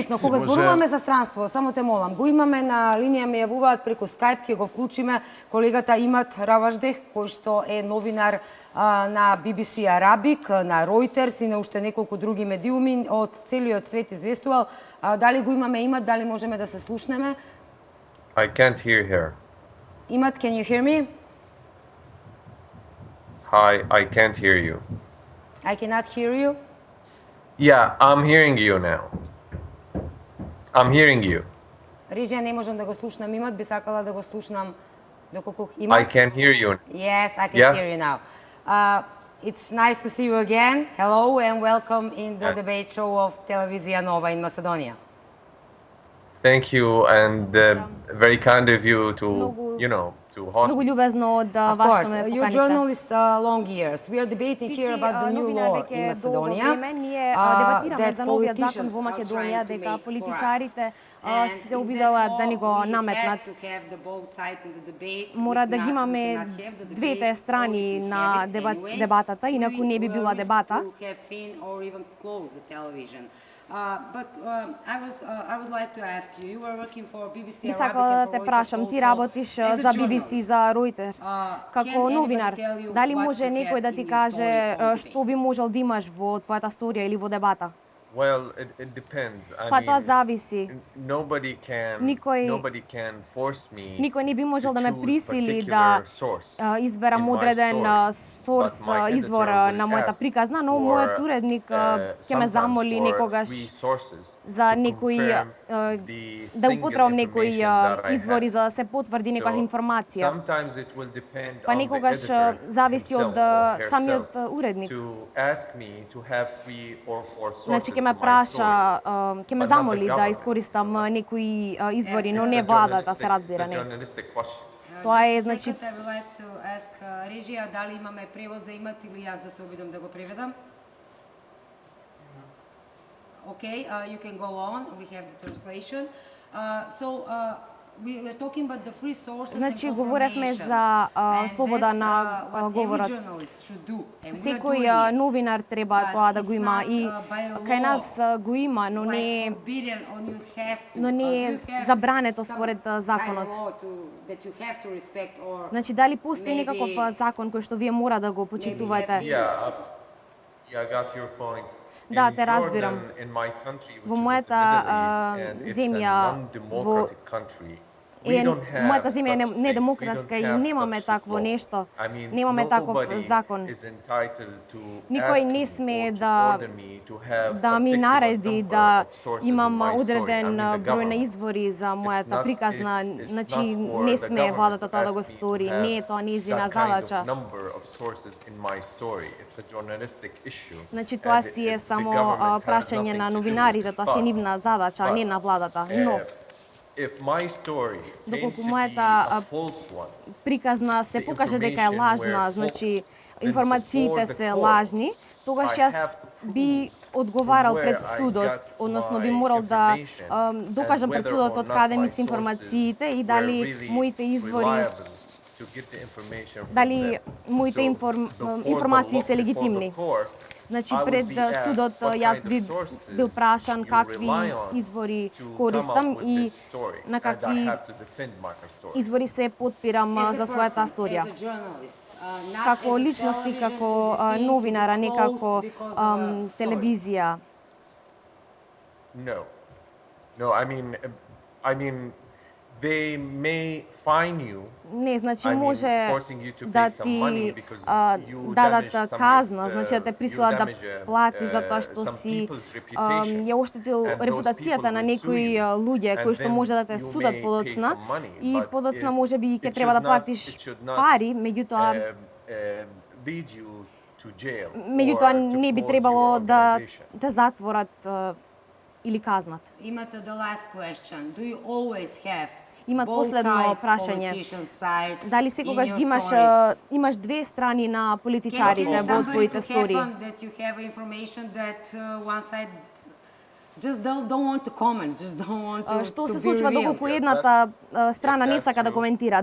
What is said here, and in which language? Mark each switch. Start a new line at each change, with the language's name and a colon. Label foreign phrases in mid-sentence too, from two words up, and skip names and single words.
Macedonian: битно. Кога зборуваме за странство, само те молам, го имаме на линија, ме јавуваат преку Skype, ќе го вклучиме колегата Имат Раваждех, кој што е новинар на BBC Arabic, на Reuters и на уште неколку други медиуми од целиот свет известувал. Дали го имаме Имат, дали можеме да се слушнеме?
English: I can't hear her. Имат, can you hear me? Hi, I can't hear you. I cannot hear you. Yeah, I'm hearing you now. I'm hearing you.
Macedonian: Режија, не можам да го слушнам Имат, би сакала да го слушнам доколку
English: I Имат. can hear you. Yes, I can Yeah. hear you now. It's nice to see you again. Hello and welcome in the debate show of Televizija Nova in Macedonia. Thank you, and very kind of you to, to host
Macedonian: Многу
English: me.
Macedonian: љубезно од
English: Of
Macedonian: вас
English: course,
Macedonian: што ме
English: you're
Macedonian: поканивте.
English: journalist long years. We are debating here about the new law in Macedonia.
Macedonian: Ние дебатираме за новиот закон во Македонија, дека политичарите се обидуваат да ни го наметнат. Мора да ги имаме двете страни на дебатата, инаку не би била дебата.
English: I would like to ask you, you were working for BBC
Macedonian: Би
English: Arabic
Macedonian: сакала
English: and
Macedonian: да
English: for
Macedonian: те
English: Reuters
Macedonian: прашам, ти
English: also
Macedonian: работиш
English: as a
Macedonian: за BBC,
English: journalist.
Macedonian: за Reuters, како
English: Can
Macedonian: новинар.
English: anybody tell you
Macedonian: Дали
English: what
Macedonian: може
English: you
Macedonian: некој
English: have
Macedonian: да
English: in
Macedonian: ти
English: your
Macedonian: каже
English: story on
Macedonian: што би можел да имаш во твојата сторија или во дебата?
English: Well, it depends. I
Macedonian: Па тоа
English: mean,
Macedonian: зависи.
English: nobody can force me
Macedonian: Никој не би можел да
English: to
Macedonian: ме
English: choose
Macedonian: присили
English: particular
Macedonian: да
English: source
Macedonian: изберам
English: in my
Macedonian: одреден
English: story.
Macedonian: сорс,
English: But my
Macedonian: извор
English: editor
Macedonian: на
English: will
Macedonian: мојата
English: ask
Macedonian: приказна, но
English: for,
Macedonian: мојот уредник ќе ме
English: sometimes
Macedonian: замоли
English: for
Macedonian: некогаш
English: three sources
Macedonian: за
English: to
Macedonian: некои
English: confirm the
Macedonian: да
English: single
Macedonian: употребам некои
English: information that I
Macedonian: извори
English: have.
Macedonian: за да се потврди некоја
English: So,
Macedonian: информација.
English: sometimes it will depend
Macedonian: Па
English: on the
Macedonian: некогаш
English: editor
Macedonian: зависи од
English: himself or
Macedonian: самиот
English: herself
Macedonian: уредник.
English: to ask me to have 3 or 4 sources
Macedonian: Значи ќе
English: to
Macedonian: ме
English: my
Macedonian: праша,
English: story.
Macedonian: ќе ме
English: But not the
Macedonian: замоли да
English: government.
Macedonian: искористам некои извори, но
English: It's
Macedonian: не
English: a
Macedonian: владата, се
English: journalistic-
Macedonian: разбира,
English: it's a
Macedonian: не.
English: journalistic question.
Macedonian: Тоа е, значи,
English: I would like to ask
Macedonian: Режија, дали имаме превод за Имат или јас да се обидам да го преведам?
English: Okay, you can go on. We have the translation. We were talking about the free sources
Macedonian: Значи,
English: and
Macedonian: говоревме
English: confirmation.
Macedonian: за
English: And
Macedonian: слобода
English: that's,
Macedonian: на
English: what every
Macedonian: говорот.
English: journalist should do, and we are
Macedonian: Секој
English: doing it.
Macedonian: новинар треба
English: But
Macedonian: тоа да го
English: it's
Macedonian: има
English: not,
Macedonian: и
English: by
Macedonian: кај
English: law,
Macedonian: нас го има, но не е
English: like forbidden or you have to.
Macedonian: но не е
English: Do you have
Macedonian: забрането
English: some
Macedonian: според
English: kind of
Macedonian: законот.
English: law that you have to respect or
Macedonian: Значи, дали постои
English: maybe-
Macedonian: некаков закон кој што вие мора да го почитувате?
English: Yeah, I got your point.
Macedonian: Да,
English: In
Macedonian: те разбирам.
English: Jordan, in my country, which
Macedonian: Во
English: is in the
Macedonian: мојата,
English: Middle East, and it's a
Macedonian: земја,
English: non-democratic country, we
Macedonian: Е,
English: don't have
Macedonian: мојата земја е
English: such thing.
Macedonian: недемократска
English: We
Macedonian: и
English: don't have
Macedonian: немаме
English: such
Macedonian: такво
English: law.
Macedonian: нешто.
English: I mean,
Macedonian: Немаме таков
English: nobody
Macedonian: закон.
English: is entitled to
Macedonian: Никој
English: ask
Macedonian: не
English: me
Macedonian: смее
English: or to
Macedonian: да
English: order me to have
Macedonian: да ми
English: particular
Macedonian: нареди
English: number
Macedonian: да
English: of sources in
Macedonian: имам
English: my story.
Macedonian: одреден
English: I mean, the
Macedonian: број на
English: government.
Macedonian: извори за мојата
English: not-
Macedonian: приказна,
English: it's
Macedonian: значи
English: not for
Macedonian: не
English: the
Macedonian: смее
English: government
Macedonian: владата
English: to
Macedonian: тоа да
English: ask
Macedonian: го
English: me to
Macedonian: стори,
English: have
Macedonian: не е тоа нејзина
English: that kind of
Macedonian: задача.
English: number of sources in my story. It's a journalistic issue.
Macedonian: Значи тоа
English: And
Macedonian: си е
English: the
Macedonian: само
English: government has
Macedonian: прашање
English: nothing
Macedonian: на
English: to do with
Macedonian: новинарите,
English: it.
Macedonian: тоа си
English: But-
Macedonian: нивна задача, а не на владата. Но
English: if my story came
Macedonian: Доколку
English: to be
Macedonian: мојата,
English: a false one,
Macedonian: приказна се
English: The
Macedonian: покаже дека е
English: information
Macedonian: лажна,
English: were
Macedonian: значи
English: false,
Macedonian: информациите
English: then before
Macedonian: се
English: the court,
Macedonian: лажни, тогаш
English: I
Macedonian: јас
English: have
Macedonian: би одговарал
English: from
Macedonian: пред
English: where I
Macedonian: судот,
English: got
Macedonian: односно би
English: my
Macedonian: морал да
English: information
Macedonian: докажам
English: and
Macedonian: пред
English: whether
Macedonian: судот
English: or
Macedonian: од
English: not
Macedonian: каде
English: my
Macedonian: ми се информациите и
English: sources
Macedonian: дали
English: were really
Macedonian: моите извори,
English: reliable to get the information from
Macedonian: дали
English: them.
Macedonian: моите
English: So, before the
Macedonian: информации
English: law-
Macedonian: се
English: before the
Macedonian: легитимни.
English: court,
Macedonian: Значи пред судот јас би бил прашан какви извори користам и на какви извори се потпирам за својата сторија. Како личност и како новинар, а не како телевизија.
English: No, I mean, they may fine you.
Macedonian: Не, значи може да ти дадат казна, значи да те присилат да плати за тоа што си ја оштетил репутацијата на некои луѓе кои што може да те судат подоцна и подоцна може би ќе треба да платиш пари, меѓутоа не би требало да затворат или казнат.
English: Имате the last question. Do you always have
Macedonian: Имат последно прашање. Дали секогаш ги имаш две страни на политичарите во твоите стори? Што се случува доколку едната страна не сака да коментира?